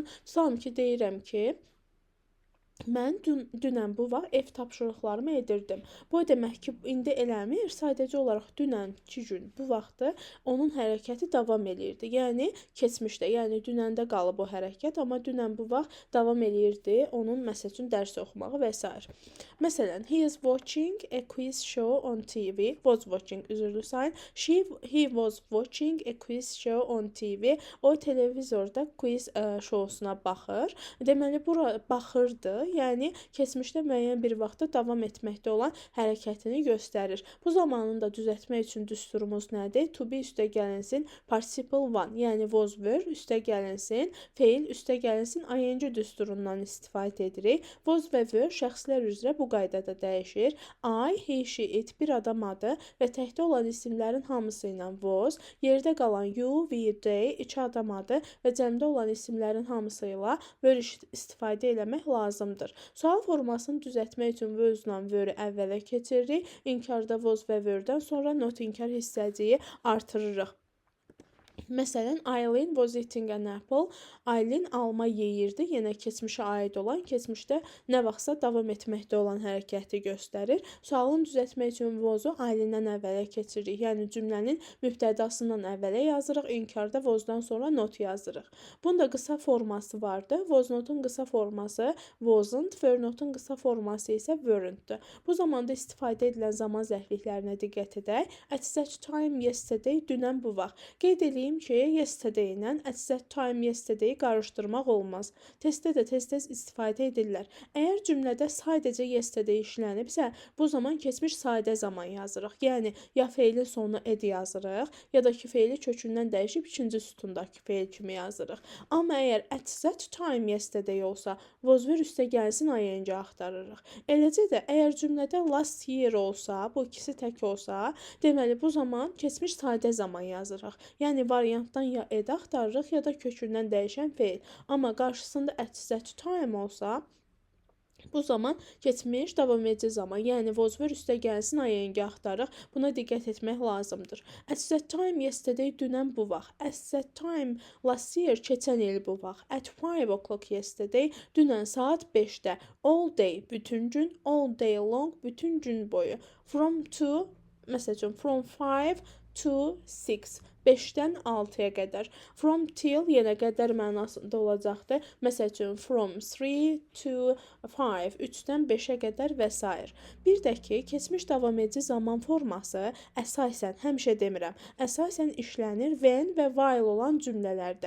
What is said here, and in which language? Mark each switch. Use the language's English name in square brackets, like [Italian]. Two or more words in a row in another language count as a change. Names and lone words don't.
[Azerbaijani] Tutalım ki, deyirəm ki, mən dünən bu vaxt ev tapşırıqlarımı edirdim. Bu demək ki, indi eləmir, sadəcə olaraq dünən 2 gün bu vaxtı onun hərəkəti davam eləyirdi. Yəni keçmişdə, yəni dünəndə qalıb o hərəkət, amma dünən bu vaxt davam eləyirdi onun məsəl üçün dərs oxumağı və s. Məsələn, [English] he is watching a quiz show on TV. Was watching, [Azerbaijani] üzrlü sayın. [English] He was watching a quiz show on TV. [Azerbaijani] O televizorda quiz şousuna baxır. Deməli, bura baxırdı. Yəni keçmişdə müəyyən bir vaxtda davam etməkdə olan hərəkətini göstərir. Bu zamanını da düzəltmək üçün düsturumuz nədir? [English] To be [Azerbaijani] üstəgəlinsin [English] participle one, [Azerbaijani] yəni [English] was were [Azerbaijani] üstəgəlinsin, feil üstəgəlinsin ing düsturundan istifadə edirik. Was və were şəxslər üzrə bu qaydada dəyişir. [English] I, he, she, it [Azerbaijani] bir adam adı və təkdə olan isimlərin hamısı ilə was, yerdə qalan [English] you, we, they [Azerbaijani] iki adam adı və cəmdə olan isimlərin hamısı ilə were istifadə eləmək lazımdır. Sual formasını düzəltmək üçün [English] was-la were [Azerbaijani] əvvələ keçiririk. İnkarda was və were-dən sonra not inkar hissəciyi artırırıq. Məsələn, [English] Aileen was eating an apple. [Azerbaijani] Aileen alma yeyirdi. Yenə keçmişə aid olan, keçmişdə nə vaxtsa davam etməkdə olan hərəkəti göstərir. Sualını düzəltmək üçün was-u Aileendən əvvələ keçiririk. Yəni cümlənin mübtədasından əvvələ yazırıq. İnkarda was-dan sonra not yazırıq. Bunun da qısa forması vardı. [English] Was notun [Azerbaijani] qısa forması wasn't, [English] were notun [Azerbaijani] qısa forması isə weren't-dir. Bu zamanda istifadə edilən zaman zərfliklərinə diqqət edək. [English] At such time yesterday, [Azerbaijani] dünən bu vaxt. Qeyd edeyim, ki, yesterday ilə [English] at that time yesterday [Azerbaijani] qarışdırmaq olmaz. Testdə də tez-tez istifadə edirlər. Əgər cümlədə sadəcə yesterday işlənibsə, bu zaman keçmiş sadə zaman yazırıq. Yəni, ya feilin sonuna ed yazırıq, ya da ki, feili kökündən dəyişib ikinci sütundakı feil kimi yazırıq. Amma əgər [English] at that time yesterday [Azerbaijani] olsa, [English] was ver [Azerbaijani] üstə gəlsin ing axtarırıq. Eləcə də, əgər cümlədə [English] last year [Azerbaijani] olsa, bu ikisi tək olsa, deməli, bu zaman keçmiş sadə zaman yazırıq. Yəni, variantdan ya ed axtarırıq, ya da kökündən dəyişən feil. Amma qarşısında [English] at that time [Azerbaijani] olsa, bu zaman keçmiş davam edici zaman, yəni [English] was ver [Azerbaijani] üstə gəlsin ing axtarırıq. Buna diqqət etmək lazımdır. [English] At that time yesterday [Azerbaijani] dünən bu vaxt. [English] At that time last year [Azerbaijani] keçən il bu vaxt. [English] At 5 o'clock yesterday [Azerbaijani] dünən saat 5-də. [English] All day [Azerbaijani] bütün gün, [English] all day long [Azerbaijani] bütün gün boyu. [English] From to, məsələn, from 5 to 6. [Azerbaijani] 5-dən 6-ya qədər. [English] From till [Azerbaijani] yenə qədər mənasında olacaqdır. Məsələn, [English] from 3 to 5, [Azerbaijani] 3-dən 5-ə qədər və s. Bir də ki, keçmiş davam edici zaman forması əsasən, həmişə demirəm, əsasən işlənir when və while olan cümlələrdə.